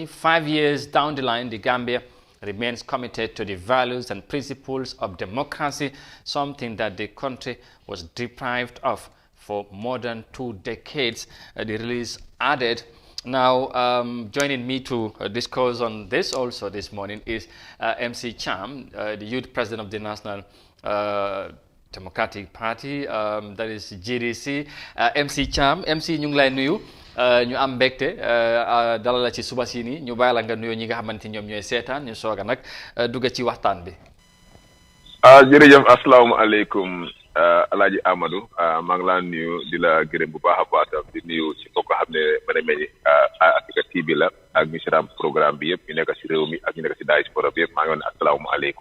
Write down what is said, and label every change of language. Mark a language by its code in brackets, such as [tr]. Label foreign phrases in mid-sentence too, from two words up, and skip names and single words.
[en] 5 years down the line, the Gambia remains committed to the values and principles of democracy, something that the country was deprived of for more than 2 decades, the release added. Now, joining me to discuss on this also this morning is MC Cham, the youth president of the National Democratic Party, that is GDC. [wo] MC Cham, MC ñu ngi lay nuyu ñu am mbégte dalal la ci suba si nii ñu bàyyi la nga nuyoo ñi nga xamante ñoom ñooy seetaan ñu soog a nag dugg ci waxtaan bi. jërëjëf asalaamaaleykum Alaaji Amadou maa ngi laa nuyu di la gërëm bu baax a baax di nuyu ci mbokk xam ne mën a meññ Africa TV la ak ñu si programme bi yëpp ñu nekk si réew mi ak ñu nekk si diaspora bi yëpp maa ngi woon asalaamaaleykum.